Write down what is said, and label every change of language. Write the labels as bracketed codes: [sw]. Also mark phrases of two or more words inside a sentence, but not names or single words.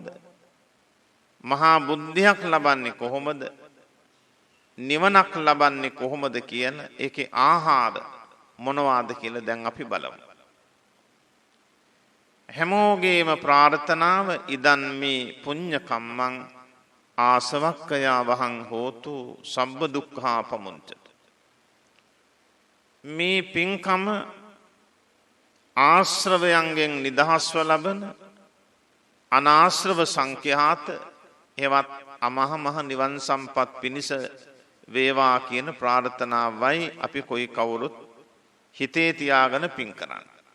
[si] මහා බුද්ධියක් ලබන්නේ කොහොමද? නිවනක් ලබන්නේ කොහොමද කියන ඒකේ ආහාර මොනවාද කියලා දැන් අපි බලමු. හැමෝගේම ප්‍රාර්ථනාව ඉදන් [pi] මේ පුඤ්ඤ කම්මං ආසවක්ඛයා වහං හෝතු සබ්බ දුක්ඛා පමුංචත. [si] මේ පින්කම ආශ්‍රවයන්ගෙන් නිදහස්ව ලබන අනාශ්‍රව සංඛ්‍යාත එවත් අමහ මහ නිවන් සම්පත් පිණිස වේවා කියන ප්‍රාර්ථනාවයි අපි කොයි කවුරුත් හිතේ තියාගෙන පින් කරන්නේ.